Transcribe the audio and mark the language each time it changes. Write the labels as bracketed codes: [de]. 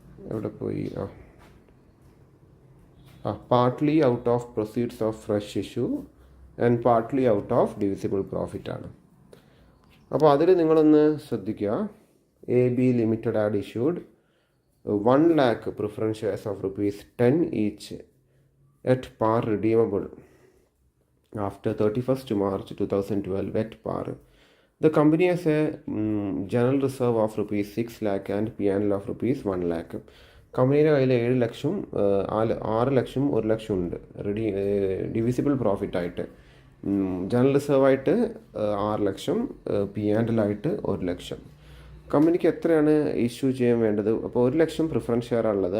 [ml] എവിടെ പോയി? [en] Partly out of proceeds of fresh issue and partly out of divisible profit ആണ്. [ml] അപ്പോൾ അതിൽ നിങ്ങളൊന്ന് ശ്രദ്ധിക്കുക. [en] AB limited had issued 1 lakh preference shares of ₹10 each at par redeemable after 31st March 2012 at par. The company has a general reserve of ₹6 lakh and P&L of ₹1 lakh. [ml] കമ്പനിയുടെ കയ്യിൽ 7 ലക്ഷം 6 ലക്ഷം 1 ലക്ഷം ഉണ്ട് divisible പ്രോഫിറ്റായിട്ട്. General റിസർവായിട്ട് 6 ലക്ഷം, P&L ആയിട്ട് 1 ലക്ഷം. കമ്പനിക്ക് എത്രയാണ് issue ചെയ്യാൻ വേണ്ടത്? അപ്പോൾ 1 ലക്ഷം preference share ആണുള്ളത്.